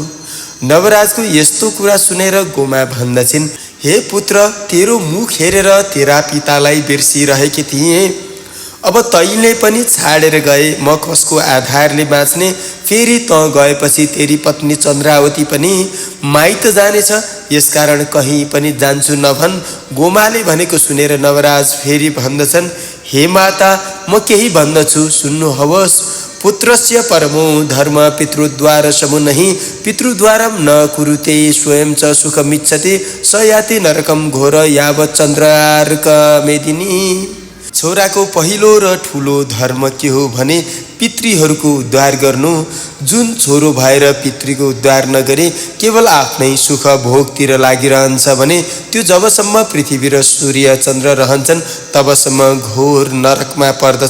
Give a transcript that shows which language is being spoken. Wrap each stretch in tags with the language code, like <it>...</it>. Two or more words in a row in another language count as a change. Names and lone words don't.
<ne>नवराजको यस्तो कुरा सुनेर गोमा भन्दछिन्, हे पुत्र, तेरो मुख हेरेर तेरा पितालाई बिर्सिरहेकी थिएँ, अब तैँले पनि छाडेर गए, म कसको आधारले बाँच्ने। फेरि त गएपछि तेरी पत्नी चन्द्रावती पनि माइत जानेछ, यसकारण कहीँ पनि जान्छु नभन्। गोमाले भनेको सुनेर नवराज फेरि भन्दछन्, हे माता, म केही भन्दछु, सुन्नुहोस्।</ne> <sa>पुत्रस्य परमो धर्म पितृद्वार समुनहि, पितृद्वारं न कुरुते स्वयं च सुखमिच्छति, स याति नरकं घोर यावत् चन्द्रार्क मेदिनी।</sa> <ne>छोराको पहिलो र ठुलो धर्म के हो भने पितृहरूको उद्धार गर्नु। जुन छोरो भएर पितृको उद्धार नगरे केवल आफ्नै सुख भोगतिर लागिरहन्छ भने त्यो जबसम्म पृथ्वी र सूर्य चन्द्र रहन्छन् तबसम्म घोर नरकमा पर्दछ।</ne>